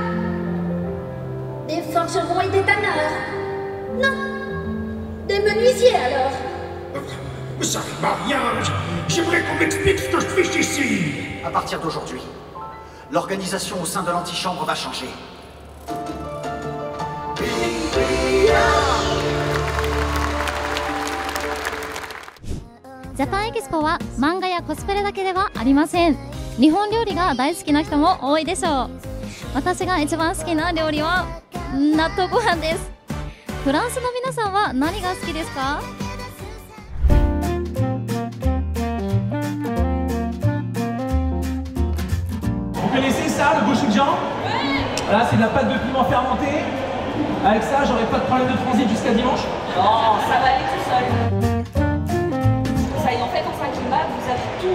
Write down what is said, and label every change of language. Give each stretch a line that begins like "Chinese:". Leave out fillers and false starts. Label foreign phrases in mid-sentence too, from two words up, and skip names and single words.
French: Des forgerons et des tanneurs. Non, des menuisiers alors. Ça rime à rien. J'aimerais qu'on m'explique ce que je fais ici. À partir d'aujourd'hui, l'organisation au sein de l'antichambre va changer.
Japanese: ジャパンエキスポは漫画やコスプレだけではありません。日本料理が大好きな人も多いでしょう。私が一番好きな料理は納豆ご飯です。フランスの皆さんは何が好きですか？
French: Vous connaissez ça, le gochujang? Voilà, c'est de la pâte de piment fermentée. Avec ça, j'aurai pas de problème de transit jusqu'à dimanche. Non, ça va aller tout seul. Ça y est, en fait, en 5 kimbap, vous avez tout.